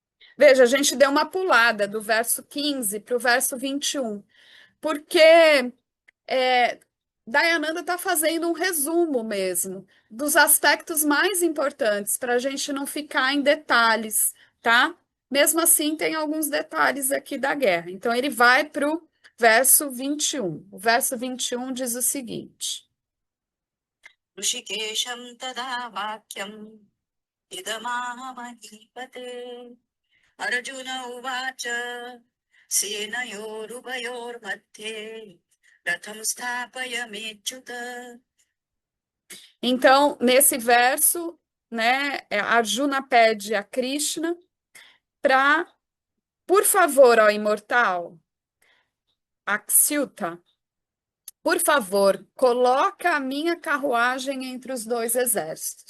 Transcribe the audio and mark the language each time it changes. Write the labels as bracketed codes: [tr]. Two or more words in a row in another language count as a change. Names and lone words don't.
[pt] Veja, a gente deu uma pulada do verso 15 para o verso 21, porque Dayananda está fazendo um resumo mesmo dos aspectos mais importantes para a gente não ficar em detalhes, tá? Mesmo assim, tem alguns detalhes aqui da guerra. Então, ele vai para o verso 21. O verso 21 diz o seguinte: [sa] ऋषिकेशं तदा वाक्यम् इदमाहमहीपते अर्जुन उवाच सेनयोरुभयोर्मध्ये रथं स्थापयमेच्युत. [pt] Então, nesse verso, né, Arjuna pede a Krishna para, por favor, ó imortal, Achyuta, por favor, coloca a minha carruagem entre os dois exércitos.